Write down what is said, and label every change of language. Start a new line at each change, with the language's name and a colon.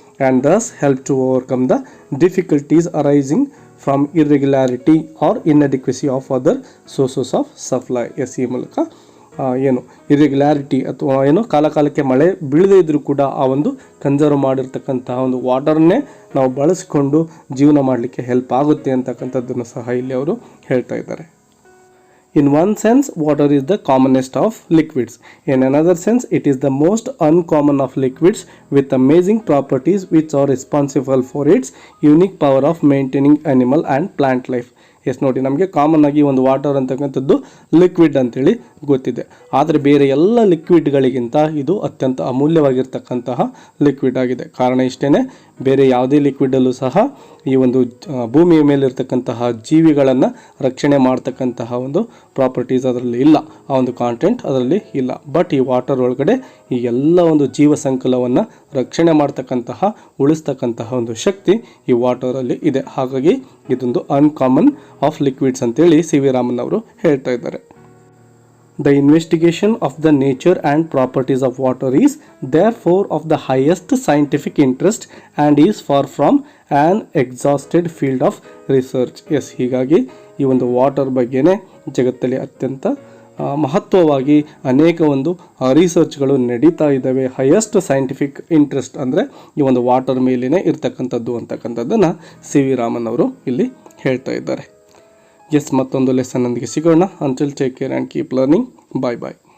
English: And thus help to overcome the difficulties arising from irregularity or inadequacy of other sources of supply.
Kannada: S, ಈ ಮೂಲಕ ಏನು irregularity ಅಥವಾ ಏನು ಕಾಲಕಾಲಕ್ಕೆ ಮಳೆ ಬೀಳದೇ ಇದ್ದರೂ ಕೂಡ ಆ ಒಂದು ಕನ್ಸರ್ವ್ ಮಾಡಿರ್ತಕ್ಕಂತಹ ಒಂದು ವಾಟರ್ನೇ ನಾವು ಬಳಸಿಕೊಂಡು ಜೀವನ ಮಾಡಲಿಕ್ಕೆ ಹೆಲ್ಪ್ ಆಗುತ್ತೆ ಅಂತಕ್ಕಂಥದ್ದನ್ನು ಸಹ ಇಲ್ಲಿ ಅವರು ಹೇಳ್ತಾ ಇದ್ದಾರೆ.
English: In one sense, water is the commonest of liquids. In another sense, it is the most uncommon of liquids with amazing properties which are responsible for its unique power of maintaining animal and plant life.
Kannada: S, ನೋಡಿ, ನಮಗೆ common ಆಗಿ ಒಂದು water ಅಂತಕ್ಕಂಥದ್ದು liquid ಅಂತೇಳಿ ಗೊತ್ತಿದೆ, ಆದರೆ ಬೇರೆ ಎಲ್ಲ ಲಿಕ್ವಿಡ್ಗಳಿಗಿಂತ ಇದು ಅತ್ಯಂತ ಅಮೂಲ್ಯವಾಗಿರ್ತಕ್ಕಂತಹ ಲಿಕ್ವಿಡ್ ಆಗಿದೆ. ಕಾರಣ ಇಷ್ಟೇ, ಬೇರೆ ಯಾವುದೇ ಲಿಕ್ವಿಡಲ್ಲೂ ಸಹ ಈ ಒಂದು ಭೂಮಿಯ ಮೇಲಿರ್ತಕ್ಕಂತಹ ಜೀವಿಗಳನ್ನು ರಕ್ಷಣೆ ಮಾಡ್ತಕ್ಕಂತಹ ಒಂದು ಪ್ರಾಪರ್ಟೀಸ್ ಅದರಲ್ಲಿ ಇಲ್ಲ, ಆ ಒಂದು ಕಾಂಟೆಂಟ್ ಅದರಲ್ಲಿ ಇಲ್ಲ. ಬಟ್ ಈ ವಾಟರ್ ಒಳಗಡೆ ಈ ಎಲ್ಲ ಒಂದು ಜೀವ ಸಂಕುಲವನ್ನು ರಕ್ಷಣೆ ಮಾಡ್ತಕ್ಕಂತಹ, ಉಳಿಸ್ತಕ್ಕಂತಹ ಒಂದು ಶಕ್ತಿ ಈ ವಾಟರಲ್ಲಿ ಇದೆ. ಹಾಗಾಗಿ ಇದೊಂದು
English: uncommon of liquids
Kannada: ಅಂತೇಳಿ ಸಿ ವಿ ರಾಮನ್ ಅವರು ಹೇಳ್ತಾ ಇದ್ದಾರೆ.
English: The investigation of the nature and properties of water is therefore of the highest scientific interest and is far from an exhausted field of research.
Kannada: S, ಹೀಗಾಗಿ ಈ ಒಂದು water ಬಗ್ಗೆನೇ ಜಗತ್ತಲ್ಲಿ ಅತ್ಯಂತ ಮಹತ್ವವಾಗಿ ಅನೇಕ ಒಂದು ರಿಸರ್ಚ್ಗಳು ನಡೀತಾ ಇದ್ದಾವೆ. ಹೈಯೆಸ್ಟ್ ಸೈಂಟಿಫಿಕ್ ಇಂಟ್ರೆಸ್ಟ್ ಅಂದರೆ ಈ ಒಂದು ವಾಟರ್ ಮೇಲೇ ಇರ್ತಕ್ಕಂಥದ್ದು ಅಂತಕ್ಕಂಥದ್ದನ್ನು ಸಿ ವಿ ರಾಮನ್ ಅವರು ಇಲ್ಲಿ ಹೇಳ್ತಾ ಇದ್ದಾರೆ. ಎಸ್, ಮತ್ತೊಂದು ಲೆಸನ್ನೊಂದಿಗೆ ಸಿಗೋಣ.
English: Until take care and keep learning. Bye bye.